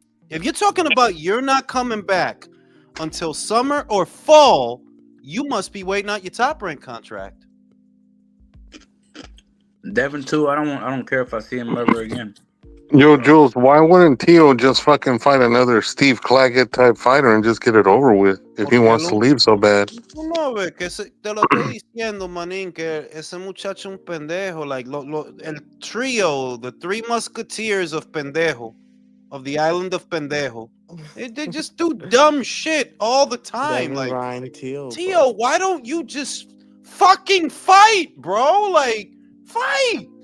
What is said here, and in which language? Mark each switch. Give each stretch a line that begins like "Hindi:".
English: If you're talking about you're not coming back until summer or fall, you must be waiting out your top rank contract. Devin too. I don't care if I see him ever again. Yo, Jules, why wouldn't Tio just fucking fight another Steve Claggett type fighter and just get it over with if he wants to leave so bad?
Spanish: Tú no ves que te lo estoy diciendo, manín, que ese muchacho un pendejo.
English: Like,
Spanish: el trio,
English: the three musketeers of pendejo, of the island of pendejo, they just do dumb shit all the time. Devin, like, Ryan, Tio, Tio, why don't you just fucking fight, bro? Like, fight.